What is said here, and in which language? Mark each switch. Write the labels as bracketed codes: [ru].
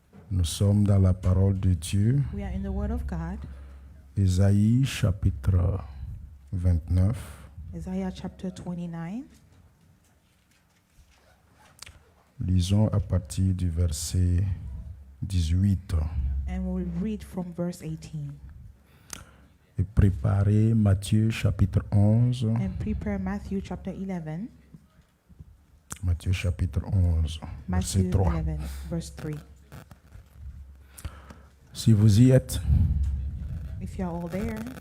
[fr] Nous sommes dans la parole de Dieu. [en] We are in the Word of God. [fr] Ésaïe chapitre 29. [en] Isaiah chapter 29. [fr] Lisons à partir du verset 18. [en] And we'll read from verse 18. [fr] Et préparez Matthieu chapitre 11. [en] And prepare Matthew chapter 11. [fr] Matthieu chapitre 11, verset [en] Matthew [fr] 3. [en] 11, verse 3. [fr] Si vous y êtes, [en] If you're all there,